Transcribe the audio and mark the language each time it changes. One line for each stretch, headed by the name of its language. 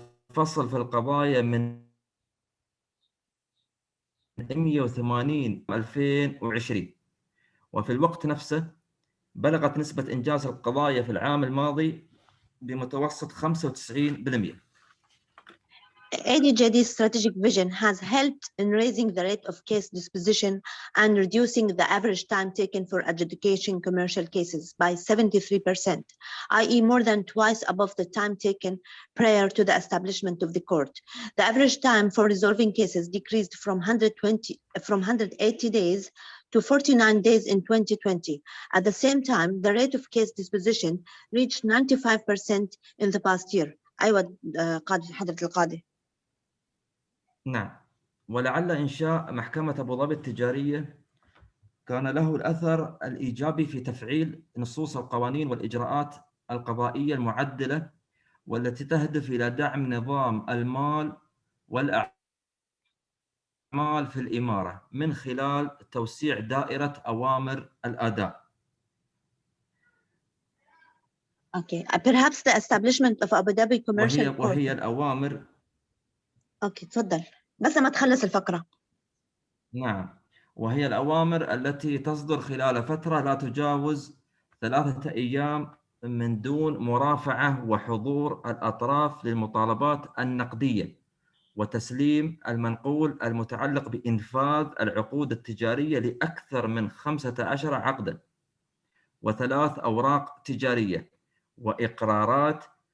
Arabic: الفصل في القضايا من 180 2020، وفي الوقت نفسه بلغت نسبة إنجاز القضايا في العام الماضي بمتوسط 95%.
English: ADJD's strategic vision has helped in raising the rate of case disposition and reducing the average time taken for adjudication commercial cases by 73%, i.e. more than twice above the time taken prior to the establishment of the court. The average time for resolving cases decreased from 180 days to 49 days in 2020. At the same time, the rate of case disposition reached 95% in the past year.
Arabic: أيوة حضرة القاضي. نعم، ولعل إنشاء محكمة أبو ظبي التجارية كان له الأثر الإيجابي في تفعيل نصوص القوانين والإجراءات القضائية المعدلة والتي تهدف إلى دعم نظام المال والأعمال في الإمارة من خلال توسيع دائرة أوامر الأداء.
English: Okay, perhaps the establishment of Abu Dhabi Commercial Court.
Arabic: وهي الأوامر. Okay, تفضل بس ما تخلص الفقرة. نعم، وهي الأوامر التي تصدر خلال فترة لا تجاوز 3 أيام من دون مرافعة وحضور الأطراف للمطالبات النقدية وتسليم المنقول المتعلق بإنفاذ العقود التجارية لأكثر من 15 عقداً و3 أوراق تجارية وإقرارات